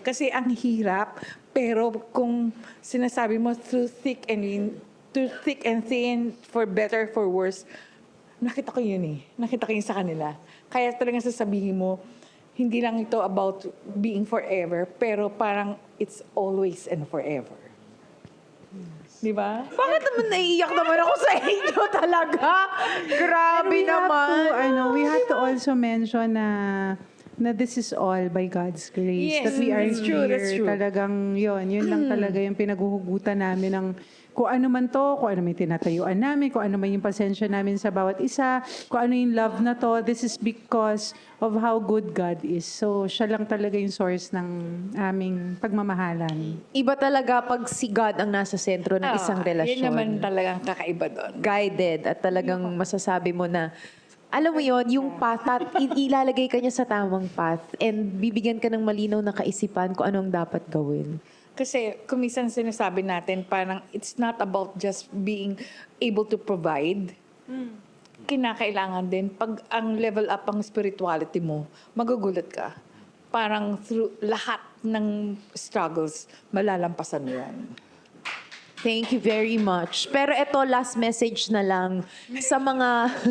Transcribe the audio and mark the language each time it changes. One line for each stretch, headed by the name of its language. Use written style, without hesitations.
Filipino: Kasi ang hirap, pero kung sinasabi mo
English: through thick and thin, for better, for worse,
Filipino: nakita ko yun eh. Nakita ko yun sa kanila. Kaya talagang sasabihin mo, hindi lang ito
English: about being forever,
Filipino: pero parang
English: it's always and forever.
Filipino: Di ba? Bakit naman naiiyak naman ako sa inyo talaga? Grabe naman.
English: We have to also mention na this is all by God's grace. Yes, that we are that's true, here. that's true.
Filipino: Talagang yun lang talaga yung pinaghuhugutan namin ng kung ano man to, kung ano may tinatayuan namin, kung ano man yung pasensya namin sa bawat isa, kung ano yung love na to,
English: this is because of how good God is.
Filipino: So, siya lang talaga yung source ng aming pagmamahalan. Iba talaga pag si God ang nasa sentro ng isang relasyon. Yun naman talagang kakaiba doon. Guided at talagang masasabi mo na, alam mo yon yung path, ilalagay ka niya sa tamang path and bibigyan ka ng malinaw na kaisipan kung anong dapat gawin. Kasi kumisan sinasabi natin, parang
English: it's not about just being able to provide.
Filipino: Kinakailangan din, pag ang level up ang spirituality mo, magugulat ka. Parang through lahat ng struggles, malalampasan mo yan.
English: Thank you very much.
Filipino: Pero ito, last message na lang sa mga...